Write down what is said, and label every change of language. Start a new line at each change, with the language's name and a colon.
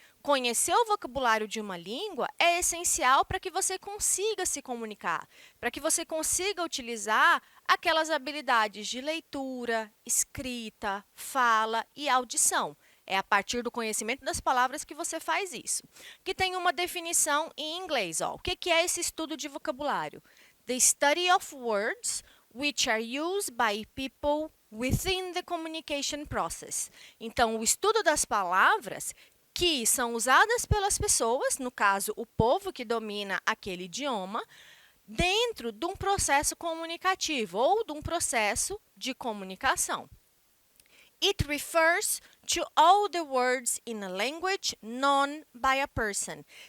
Portuguese: Conhecer o vocabulário de uma língua é essencial para que você consiga se comunicar, para que você consiga utilizar aquelas habilidades de leitura, escrita, fala e audição. É a partir do conhecimento das palavras que você faz isso. Que tem uma definição em inglês. Ó. O que é esse estudo de vocabulário?
English: The study of words which are used by people within the communication process.
Portuguese: Então, o estudo das palavras que são usadas pelas pessoas, no caso, o povo que domina aquele idioma, dentro de um processo comunicativo ou de um processo de comunicação.
English: It refers to all the words in a language known by a person.